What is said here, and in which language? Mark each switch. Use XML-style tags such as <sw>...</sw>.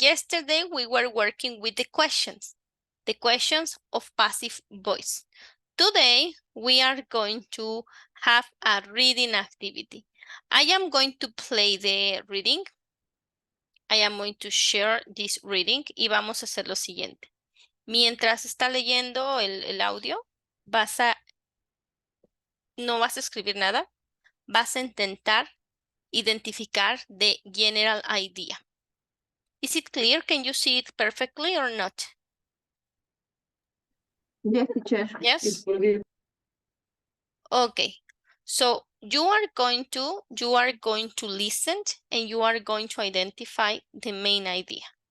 <en>Yesterday, we were working with the questions of passive voice. Today, we are going to have a reading activity. I am going to play the reading. I am going to share this reading</en> <es>y vamos a hacer lo siguiente. Mientras está leyendo el audio, no vas a escribir nada, vas a intentar identificar</es> <en>the general idea. Is it clear? Can you see it perfectly or not? Yes, teacher. Yes? Okay. So you are going to listen and you are going to identify the main idea.</en>